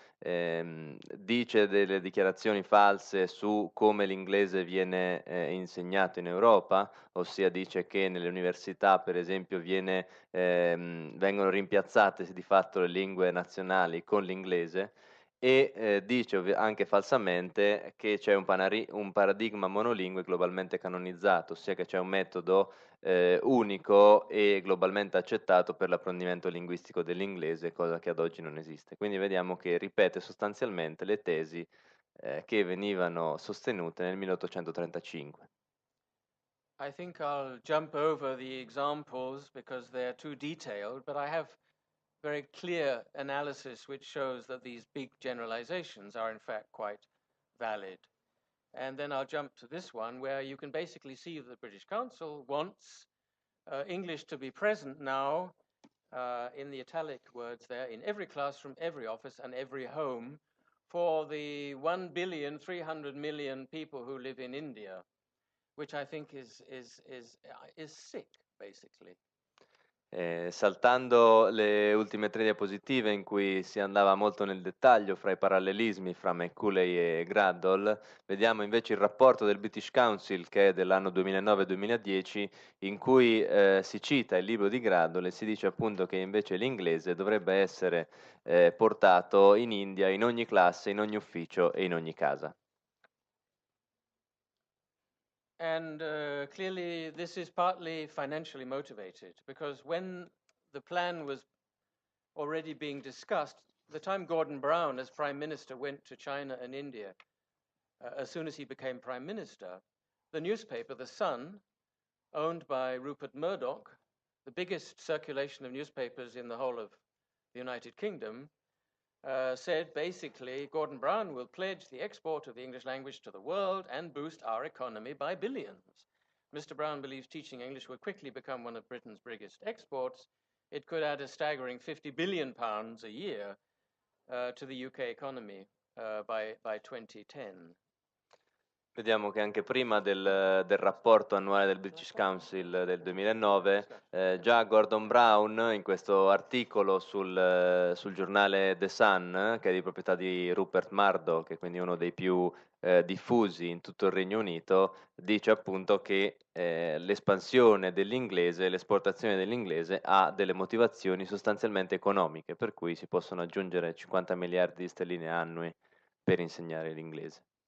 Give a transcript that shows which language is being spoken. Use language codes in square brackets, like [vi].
[it] Dice delle dichiarazioni false su come l'inglese viene insegnato in Europa, ossia dice che nelle università, per esempio, vengono rimpiazzate di fatto le lingue nazionali con l'inglese, e dice anche falsamente che c'è un paradigma monolingue globalmente canonizzato, ossia che c'è un metodo unico e globalmente accettato per l'apprendimento linguistico dell'inglese, cosa che ad oggi non esiste. Quindi vediamo che ripete sostanzialmente le tesi che venivano sostenute nel 1835. [en] I think I'll jump over the examples because they're too detailed, but I have very clear analysis which shows that these big generalizations are in fact quite valid. And then I'll jump to this one where you can basically see that the British Council wants English to be present now in the italic words there, in every classroom, every office, and every home for the 1,300,000,000 people who live in India, which I think is sick, basically. [it] Saltando le ultime 3 diapositive in cui si andava molto nel dettaglio fra i parallelismi fra Macaulay e Graddol, vediamo invece il rapporto del British Council, che è dell'anno 2009-2010, in cui si cita il libro di Graddol e si dice appunto che invece l'inglese dovrebbe essere portato in India in ogni classe, in ogni ufficio e in ogni casa. [en] And clearly, this is partly financially motivated, because when the plan was already being discussed, the time Gordon Brown, as Prime Minister, went to China and India, as soon as he became Prime Minister, the newspaper, The Sun, owned by Rupert Murdoch, the biggest circulation of newspapers in the whole of the United Kingdom, said basically Gordon Brown will pledge the export of the English language to the world and boost our economy by billions. Mr. Brown believes teaching English will quickly become one of Britain's biggest exports. It could add a staggering £50 billion a year to the UK economy by 2010. [it] Vediamo che anche prima del rapporto annuale del British Council del 2009, già Gordon Brown, in questo articolo sul giornale The Sun, che è di proprietà di Rupert Murdoch, che è quindi uno dei più diffusi in tutto il Regno Unito, dice appunto che l'espansione dell'inglese, l'esportazione dell'inglese ha delle motivazioni sostanzialmente economiche, per cui si possono aggiungere 50 miliardi di sterline annui per insegnare l'inglese.